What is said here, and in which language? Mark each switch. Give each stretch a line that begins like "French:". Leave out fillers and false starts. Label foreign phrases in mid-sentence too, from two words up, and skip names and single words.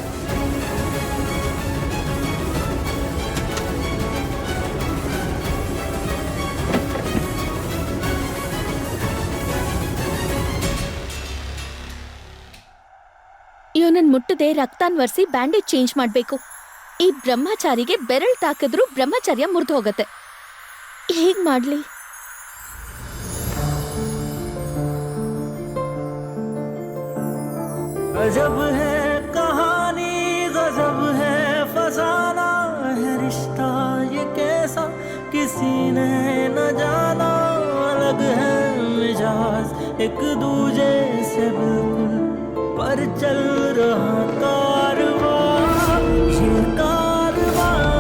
Kannada: ಇವನನ್ನ ಮುಟ್ಟದೆ ರಕ್ತಾನ್ ವರ್ಸಿ ಬ್ಯಾಂಡೇಜ್ ಚೇಂಜ್ ಮಾಡಬೇಕು. ಈ ಬ್ರಹ್ಮಚಾರಿಗೆ ಬೆರಳು ತಾಕಿದ್ರೂ ಬ್ರಹ್ಮಚರ್ಯ ಮುರಿದು ಹೋಗತ್ತೆ. ಹೇಗ್ ಮಾಡ್ಲಿ?
Hindi: गजब है कहानी, गजब है फसाना है रिश्ता ये कैसा किसी ने न एक दूजे से बिल्कुल पर चल रहा कारवां, ये कारवां।